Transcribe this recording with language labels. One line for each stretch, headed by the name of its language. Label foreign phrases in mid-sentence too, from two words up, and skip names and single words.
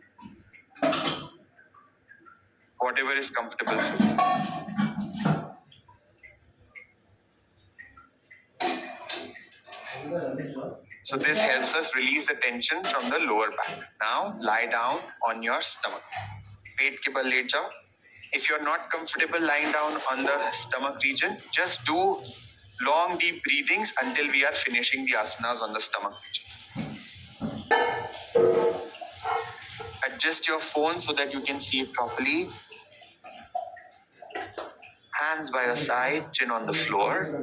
English: Whatever is comfortable for you. So this helps us release the tension from the lower back. Now lie down on your stomach.
Hindi: पेट के बल लेट जाओ.
English: If you're not comfortable lying down on the stomach region, just do long deep breathings until we are finishing the asanas on the stomach region. Adjust your phone so that you can see it properly. Hands by your side, chin on the floor.